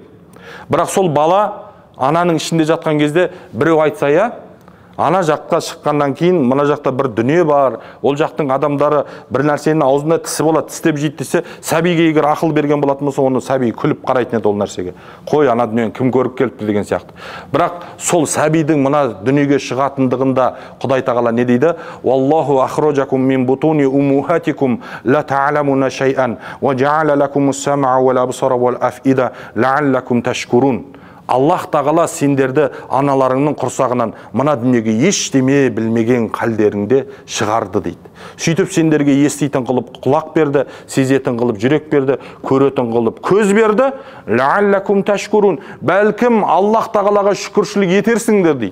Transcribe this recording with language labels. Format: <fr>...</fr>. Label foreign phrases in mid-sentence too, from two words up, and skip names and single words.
<kk>Бірақ сол бала ананың ішінде жатқан кезде біреу айтса, я, ана жаққа шыққаннан кейін мына жақта бір дүние бар, ол жақтың адамдары бір нәрсенің аузында тісі болады, тістеп жейді десе, сәбиге егер ақыл берген болатын болса, оны сәби күліп қарайтын еді ол нәрсеге. Қой, ана дүниені кім көріп келіпті деген сияқты. Бірақ сол сәбидің мына дүниеге шығатындығында Құдай тағала не дейді?</kk> <ar>والله أخرجكم من بطون أمهاتكم لا تعلمون شيئا وجعل لكم السمع والأبصار والأفئدة لعلكم تشكرون.</ar> <kk>Аллах тағала сендерді аналарыңның құрсағынан мына дүниеге ештеме білмеген қалдеріңде шығарды дейді. Сөйтіп сендерге еститін қылып құлақ берді, сезетін қылып жүрек берді, көретін қылып көз берді.</kk> <ar>لعلكم تشكرون.</ar> <kk>Бәлкім Аллах тағалаға шүкіршілік етерсіңдер дейді.</kk>